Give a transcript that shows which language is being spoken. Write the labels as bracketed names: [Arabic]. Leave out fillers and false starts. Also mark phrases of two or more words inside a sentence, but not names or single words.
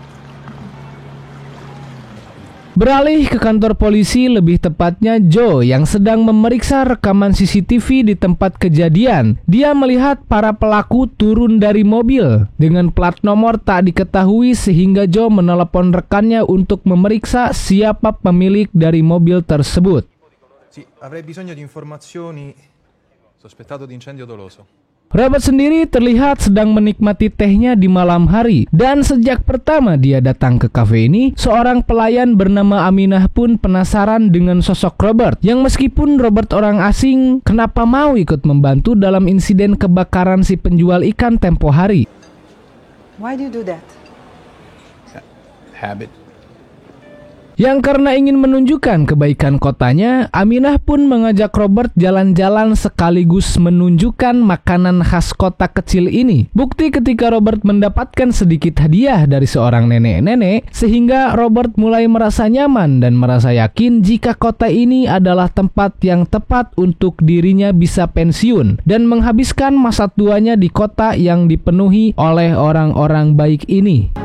[Indonesian] Beralih ke kantor polisi, lebih tepatnya Joe yang sedang memeriksa rekaman CCTV di tempat kejadian. Dia melihat para pelaku turun dari mobil dengan plat nomor tak diketahui, sehingga Joe menelepon rekannya untuk memeriksa siapa pemilik dari mobil tersebut. [Italian] Sì, avrei bisogno di informazioni. Sospettato di incendio doloso. [Indonesian] Robert sendiri terlihat sedang menikmati tehnya di malam hari, dan sejak pertama dia datang ke kafe ini, seorang pelayan bernama Aminah pun penasaran dengan sosok Robert, yang meskipun Robert orang asing, kenapa mau ikut membantu dalam insiden kebakaran si penjual ikan tempo hari. [English] Why do you do that? Habit. [Indonesian] Yang karena ingin menunjukkan kebaikan kotanya, Aminah pun mengajak Robert jalan-jalan sekaligus menunjukkan makanan khas kota kecil ini. Bukti ketika Robert mendapatkan sedikit hadiah dari seorang nenek-nenek, sehingga Robert mulai merasa nyaman dan merasa yakin jika kota ini adalah tempat yang tepat untuk dirinya bisa pensiun dan menghabiskan masa tuanya di kota yang dipenuhi oleh orang-orang baik ini.